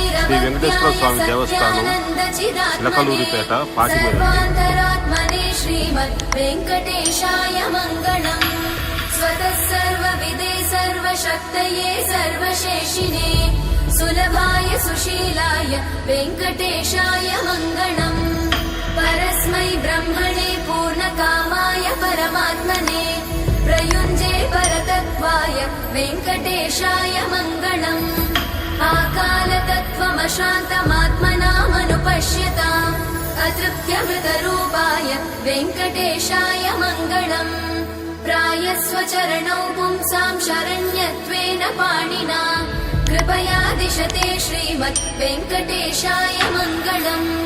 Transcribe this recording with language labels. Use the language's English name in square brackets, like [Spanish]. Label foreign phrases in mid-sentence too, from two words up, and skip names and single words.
[Telugu] శ్రీ వెంకటేశ్వర స్వామి దేవస్థానం చిలకలూరిపేట పాటిమేర [Sanskrit] సర్వాంతరాత్మనే శ్రీమద్ వెంకటేశాయ మంగళం స్వతః సర్వవిదే సర్వశక్తయే సర్వశేషినే సులభాయ సుశీలాయ వెంకటేశాయ మంగళం परस्मै ब्रह्मणे पूर्णकामाय परमात्मने प्रयुञ्जे परतत्त्वाय वेङ्कटेशाय मङ्गलम् आकालतत्त्वमशान्तमात्मनामनुपश्यताम् अतृप्त्यमृतरूपाय वेङ्कटेशाय मङ्गलम् प्रायस्वचरणौ पुंसां शरण्यत्वेन पाणिना कृपया दिशते श्रीमद् वेङ्कटेशाय मङ्गलम्